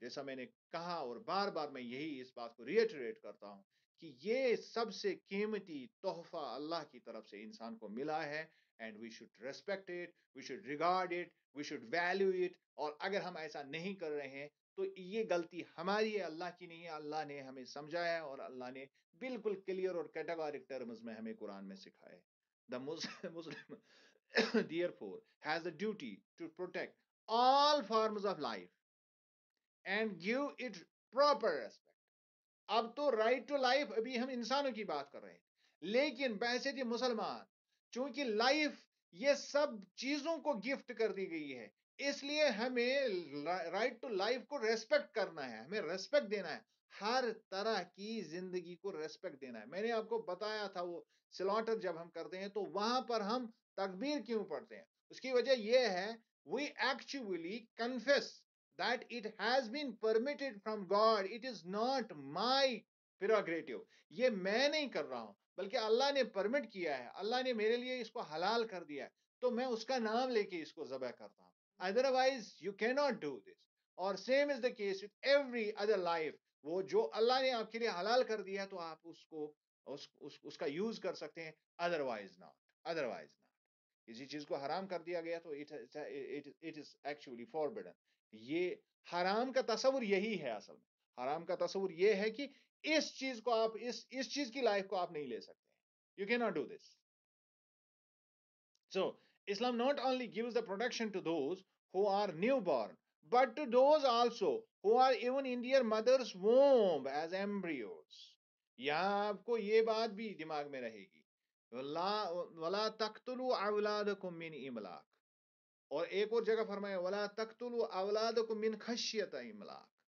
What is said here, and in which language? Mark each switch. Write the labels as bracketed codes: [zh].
[ur] جیسا میں نے کہا اور بار بار میں یہی اس بات کو ریٹریٹ کرتا ہوں کہ یہ سب سے قیمتی تحفہ اللہ کی طرف سے انسان کو ملا ہے, [en] And we should respect it, we should regard it, we should value it. [ur] اور اگر ہم ایسا نہیں کر رہے ہیں تو یہ غلطی ہماری ہے, اللہ کی نہیں ہے. اللہ نے ہمیں سمجھایا ہے اور اللہ نے بالکل کلیئر اور کیٹاگورک ٹرمز میں ہمیں قرآن میں سکھایا ہے. [en] The Muslim therefore has a duty to protect all forms of life and give it proper respect. [ur] اب تو رائٹ ٹو لائف ابھی ہم انسانوں کی بات کر رہے ہیں, لیکن بحیثیت مسلمان چونکہ لائف یہ سب چیزوں کو گفٹ کر دی گئی ہے, اس لیے ہمیں رائٹ ٹو لائف کو ریسپیکٹ کرنا ہے, ہمیں ریسپیکٹ دینا ہے, ہر طرح کی زندگی کو ریسپیکٹ دینا ہے. میں نے آپ کو بتایا تھا وہ سلاٹر جب ہم کرتے ہیں تو وہاں پر ہم تکبیر کیوں پڑھتے ہیں, اس کی وجہ یہ ہے [en] we actually confess that it has been permitted from God. It is not my prerogative. [ur] یہ میں نہیں کر رہا ہوں بلکہ اللہ نے پرمٹ کیا ہے, اللہ نے میرے لیے اس کو حلال کر دیا ہے, تو میں اس کا نام لے کے اس کو ذبح کرتا ہوں. [en] Otherwise you cannot do this. اور same is the case with every other life. [ur] وہ جو اللہ نے آپ کے لیے حلال کر دیا ہے تو آپ اس کو اس کا یوز کر سکتے ہیں, [en] otherwise not. Otherwise not. [ur] کسی چیز کو حرام کر دیا گیا تو [en] it is actually forbidden. [ur] یہ حرام کا تصور یہی ہے, اصل میں حرام کا تصور یہ ہے کہ اس چیز کو آپ اس چیز کی لائف کو آپ نہیں لے سکتے ہیں. [en] You cannot do this. So Islam not only gives the protection to those who are newborn, but to those also who are even in their mother's womb as embryos. [ur] یہاں آپ کو یہ بات بھی دماغ میں رہے گی, [ar] وَلَا تَقْتُلُوا أَوْلَادَكُم مِّنْ إِمْلَاقٍ. [ur] اور ایک اور جگہ فرمایا [ar] وَلَا تَقْتُلُوا أَوْلَادَكُم مِّنْ خَشْيَةِ إِمْلَاقٍ.